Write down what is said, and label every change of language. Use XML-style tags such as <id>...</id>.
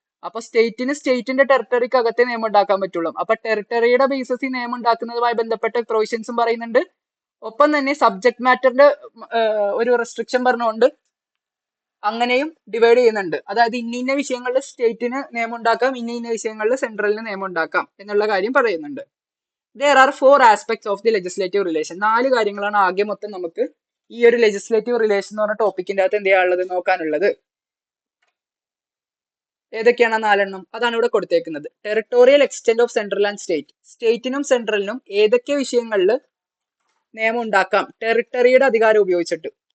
<ml>അപ്പൊ സ്റ്റേറ്റിന്റെ ടെറിട്ടറിക്ക് അകത്തെ നിയമം ഉണ്ടാക്കാൻ പറ്റുള്ളൂ. അപ്പൊ ടെറിട്ടറിയുടെ ബേസിസിൽ നിയമം ഉണ്ടാക്കുന്നതുമായി ബന്ധപ്പെട്ട പ്രൊവിഷൻസും പറയുന്നുണ്ട്. ഒപ്പം തന്നെ സബ്ജക്ട് മാറ്ററിന്റെ ഒരു റെസ്ട്രിക്ഷൻ പറഞ്ഞുകൊണ്ട് അങ്ങനെയും ഡിവൈഡ് ചെയ്യുന്നുണ്ട്. അതായത് ഇന്ന വിഷയങ്ങളിൽ സ്റ്റേറ്റിന് നിയമം ഉണ്ടാക്കാം, ഇന്ന വിഷയങ്ങളിൽ സെൻട്രലിന് നിയമം ഉണ്ടാക്കാം എന്നുള്ള കാര്യം പറയുന്നുണ്ട്.</ml> <en>There are 4 aspects of the legislative relation.</en> <ml>4 കാര്യങ്ങളാണ് ആകെ മൊത്തം നമുക്ക് ഈ ഒരു ലെജിസ്ലേറ്റീവ് റിലേഷൻ എന്ന് പറഞ്ഞ ടോപ്പിക്കിന്റെ അകത്ത് എന്ത് ചെയ്യാനുള്ളത്, നോക്കാനുള്ളത്. ഏതൊക്കെയാണ് 4 എണ്ണം? അതാണ് ഇവിടെ കൊടുത്തേക്കുന്നത്. Territorial extent of central and state. സ്റ്റേറ്റിനും സെൻട്രലിനും ഏതൊക്കെ വിഷയങ്ങളിൽ നിയമം ഉണ്ടാക്കാം ടെറിട്ടറിയുടെ അധികാരം ഉപയോഗിച്ചിട്ട്.</ml>